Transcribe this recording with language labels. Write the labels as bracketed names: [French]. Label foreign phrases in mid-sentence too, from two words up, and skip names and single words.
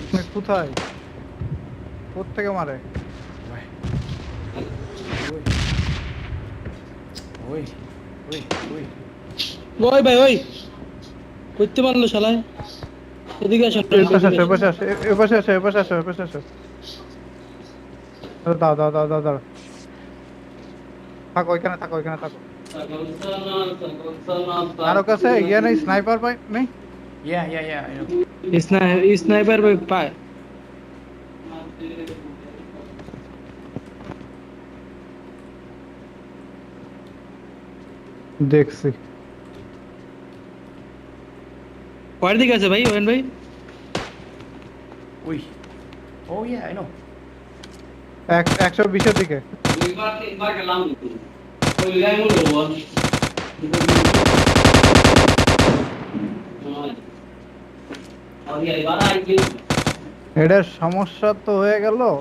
[Bangla] কোথায়? কোত্থেকে মারে? Uầy. Ui. Ui. Ui. Ui. ওই ভাই ওই করতে পারলো শালায় এদিকে আসেন এপাশে আসো, এপাশে আসো, এপাশে আসো, এপাশে আসো, এপাশে আসো। দাও দাও দাও দাও দাও। থাকো ওইখানে, থাকো ওইখানে, থাকো। কারো কাছে ইয়ে নেই, স্নাইপার পাই নেই? [English] Yeah, yeah, yeah, I know. [Bangla] স্নাইপার পায় দেখছি। কয়টার দিকে আছে ভাই ওয়েন ভাই [English] Ui. Oh yeah, I know. [Bangla] 120-এর দিকে। এটার সমস্যা তো হয়ে গেল।